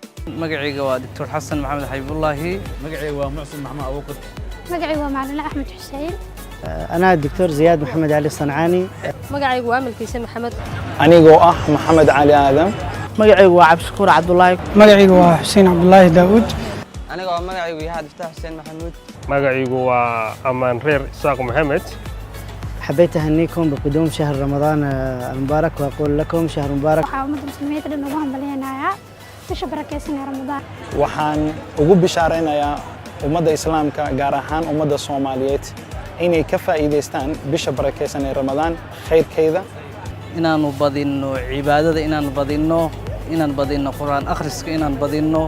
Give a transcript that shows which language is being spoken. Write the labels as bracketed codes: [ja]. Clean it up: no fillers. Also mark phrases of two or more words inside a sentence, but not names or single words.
[so] magacayga waa Dr. Xasan Maxamed Xabibullaahi. magacayga waa Muxsin Maxamed Abuukar. magacayga waa Macalin Axmed Xuseen. [ar] أنا الدكتور زياد محمد علي الصنعاني. [so] magacaygu waa Amalkiisa Maxamed. anigoo ah Maxamed Cali Aadan. magacaygu waa Cabdishakuur Cabdullaahi. magacaygu waa Xuseen Cabdullaahi Daawud. aniga waa magacaygu yahay Abdulfataax Xuseen Maxamuud. magacaygu waa Amaan Reer Isaaq Maxamed. [ar] حبيت أهنيكم بقدوم شهر رمضان المبارك وأقول لكم شهر مبارك. [so] waxaa ummadda muslimiinta dhan ugu hambaleynayaa bisha barakeysan ee Ramadaan. waxaan ugu bishaaraynayaa ummadda islaamka gaar ahaan ummadda Soomaaliyeed inay ka faa'iideystaan bisha barakeysan ee Ramadaan khayrkeeda inaanu badino cibaadada inaan badino quraan akhriska inaan badino